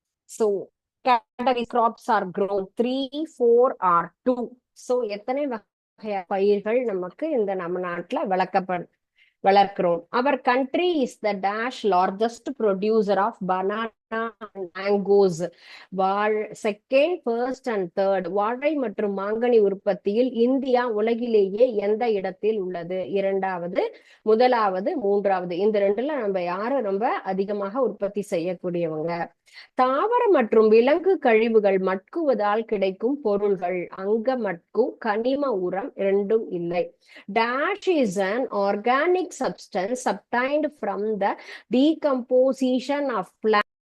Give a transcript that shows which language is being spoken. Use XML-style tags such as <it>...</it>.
<en>So category crops are grown 3, 4 or 2.</en> <ta>So எத்தனை வகை பயிர்கள் நமக்கு இந்த நம்ம நாட்டுல வளர்க்கிறோம்.</ta> <en>Our country is the dash largest producer of banana and mangoes. Second, first and third,</en> <ta>வாழை மற்றும் மாங்கனி உற்பத்தியில் இந்தியா உலகிலேயே எந்த இடத்தில் உள்ளது? இரண்டாவது, முதலாவது, மூன்றாவது. இந்த ரெண்டுல நம்ம யாரு ரொம்ப அதிகமாக உற்பத்தி செய்யக்கூடியவங்க? தாவர மற்றும் விலங்கு கழிவுகள் மட்குவதால் கிடைக்கும் பொருள்கள். அங்க மட்கு, கனிம உரம் இரண்டும் இல்லை.</ta> <en>Dash is an organic substance obtained from the decomposition of plants.</en>